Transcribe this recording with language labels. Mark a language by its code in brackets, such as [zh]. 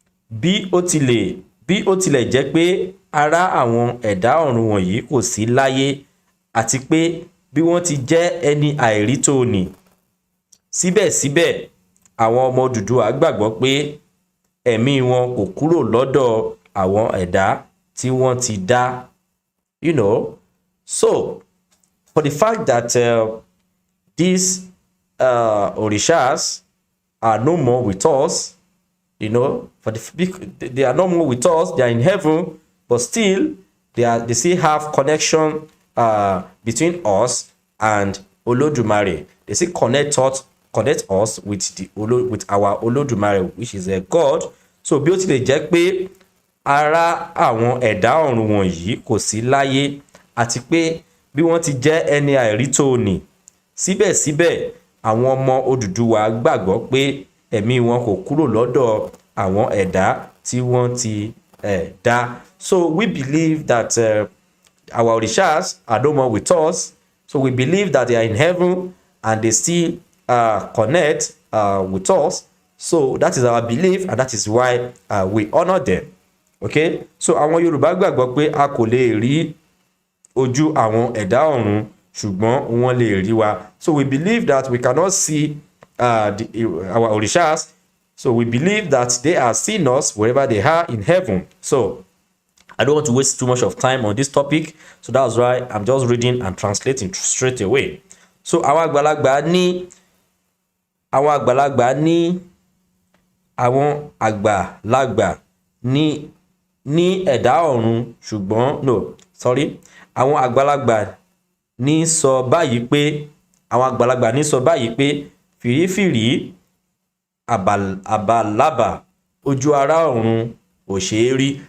[yo] Bí ó tilẹ̀ jẹ́ pé ara àwọn ẹ̀dá ọ̀run wọ̀nyí kò sí láyé àti pé bí wọ́n ti jẹ́ ẹni àìrítòní, síbẹ̀síbẹ̀ àwọn ọmọ Odùduwà gbàgbọ́ pé ẹ̀mí wọn kò kúrò lọ́dọ̀ àwọn ẹ̀dá tí wọ́n ti dá. [en] You know, so for the fact that these Orishas are no more with us, you know, they are no more with us, they are in heaven, but still they still have connection between us and Olodumare. They still connect us with our Olodumare, which is a God. [yo] So bí ó tilẹ̀ jẹ́ pé ara àwọn ẹ̀dá ọ̀run wọ̀nyí kò sí láyé àti pé bí wọ́n ti jẹ́ ẹni àìrítòní, síbẹ̀síbẹ̀ àwọn ọmọ Odùduwà gbàgbọ́ pé ẹ̀mí wọn kò kúrò lọ́dọ̀ àwọn ẹ̀dá tí wọ́n ti dá. [en] So we believe that our Orishas are no more with us. So we believe that they are in heaven and they still connect with us. So that is our belief, and that is why we honor them. [yo] Okay, so àwọn Yorùbá gbàgbọ́ pé a kò lè rí ojú àwọn ẹ̀dá ọ̀run ṣùgbọ́n wọ́n lè rí wa. [en] So we believe that we cannot see our Orishas. So we believe that they are seeing us wherever they are in heaven. So I don't want to waste too much of time on this topic. So that's why I'm just reading and translating straight away. [yo] So àwọn àgbàlagbà ní ẹ̀dá ọ̀run ṣùgbọ́n àwọn àgbàlagbà ní sọ báyìí pé fìrífìrí àbàlábà ojú ara ọ̀run ò ṣeé rí.